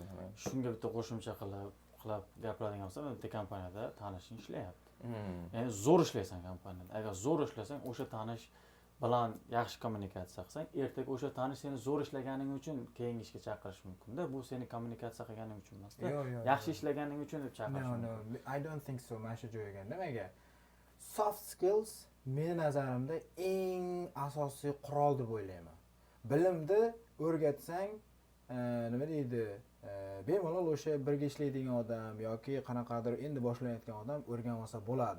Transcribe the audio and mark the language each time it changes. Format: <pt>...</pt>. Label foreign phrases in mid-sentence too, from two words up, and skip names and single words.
<uz>Shunga bitta qo'shimcha qilib gapiradigan bo'lsam, bitta kompaniyada tanishing ishlayapti. Ya'ni zo'r ishlaysan kompaniyada. Agar zo'r ishlasang, o'sha tanish bilan yaxshi kommunikatsiya qilsang, ertaga o'sha tanish seni zo'r ishlaganing uchun keyingi ishga chaqirish mumkin-da. Bu seni kommunikatsiya qilganing uchun emas-da. Yaxshi ishlaganing uchun deb chaqirish mumkin.</uz> <en>No, I don't think so.</en> <uz>Mana shu joyga. Nimaga?</uz> <en>Soft skills</en> <uz>meni nazarimda eng asosiy qurol deb o'ylayman. Bilimni o'rgatsang, nima deydi? Bemalol o'sha birga ishlaydigan odam yoki qanaqadir endi boshlayotgan odam o'rganib olsa bo'ladi.</uz>